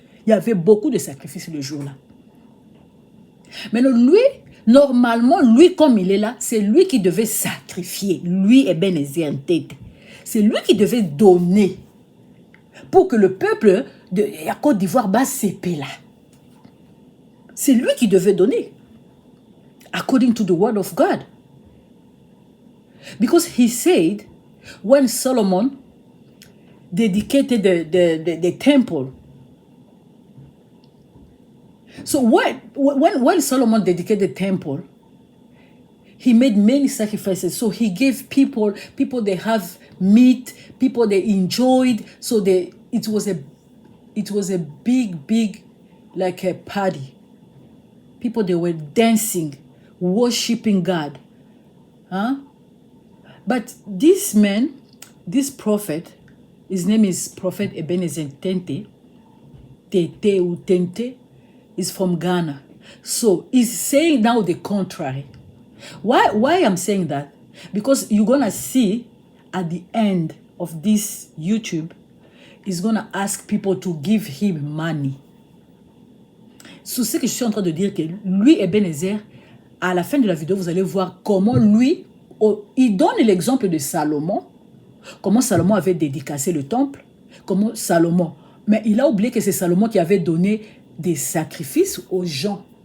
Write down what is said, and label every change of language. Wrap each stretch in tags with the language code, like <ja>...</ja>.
<fr>Il y avait beaucoup de sacrifices le jour-là. Mais lui, normalement, lui comme il est là, c'est lui qui devait sacrifier. Lui et Ebenezer en tête. C'est lui qui devait donner pour que le peuple de la Côte d'Ivoire bas s'épée là. C'est lui qui devait donner.</fr> <en>According to the word of God. Because he said, when Solomon dedicated the temple. So when Solomon dedicated the temple, he made many sacrifices. So he gave people they have meat, people they enjoyed. So it was a big like a party. People they were dancing, worshiping God. Huh? But this man, this prophet, his name is Prophet Ebenezer Tente, Tete ou Tente, is from Ghana. So he's saying now the contrary. Why I'm saying that? Because you're gonna see at the end of this YouTube, he's gonna ask people to give him money.</en> <fr>So ce que je suis en train de dire que lui Ebenezer, à la fin de la vidéo, vous allez voir comment lui, il donne l'exemple de Salomon, comment Salomon avait dédicacé le temple, comment Salomon, mais il a oublié que c'est Salomon qui avait donné des sacrifices aux gens.</fr>